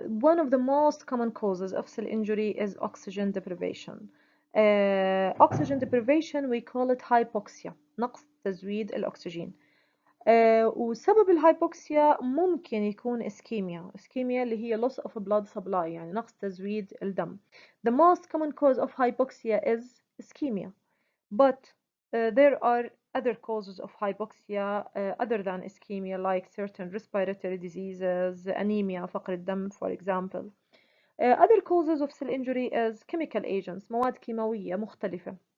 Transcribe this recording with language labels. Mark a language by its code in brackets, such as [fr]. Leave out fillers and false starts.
[en] One of the most common causes of cell injury is oxygen deprivation. Oxygen deprivation we call it hypoxia، [ar] نقص تزويد الأكسجين. وسبب الهايبوكسيا ممكن يكون اسكيميا اللي هي [en] loss of blood supply [ar] يعني نقص تزويد الدم. [en] The most common cause of hypoxia is ischemia, but there are other causes of hypoxia other than ischemia like certain respiratory diseases, anemia فقر الدم for example. Other causes of cell injury is chemical agents، [ar] مواد كيماوية مختلفة.